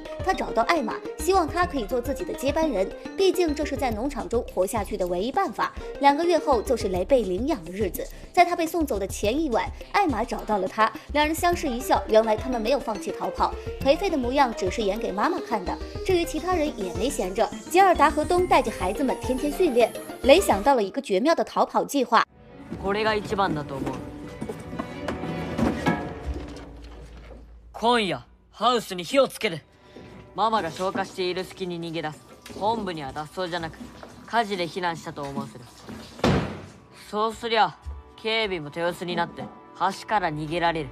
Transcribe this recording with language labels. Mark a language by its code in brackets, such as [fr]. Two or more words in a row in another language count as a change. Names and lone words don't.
[zh] 她找到艾玛，希望她可以做自己的接班人，毕竟这是在农场中活下去的唯一办法。2个月后，就是雷被领养的日子。在他被送走的前一晚，艾玛找到了他，两人相视一笑。原来他们没有放弃逃跑，颓废的模样只是演给妈妈看的。至于其他人也没闲着，吉尔达和东带着孩子们天天训练。雷想到了一个绝妙的逃跑计划。 [ja] これが一番だと思う。今夜ハウスに火をつける。ママが消火している隙に逃げ出す。本部には脱走じゃなく火事で避難したと思わせる。そうすりゃ警備も手薄になって橋から逃げられる。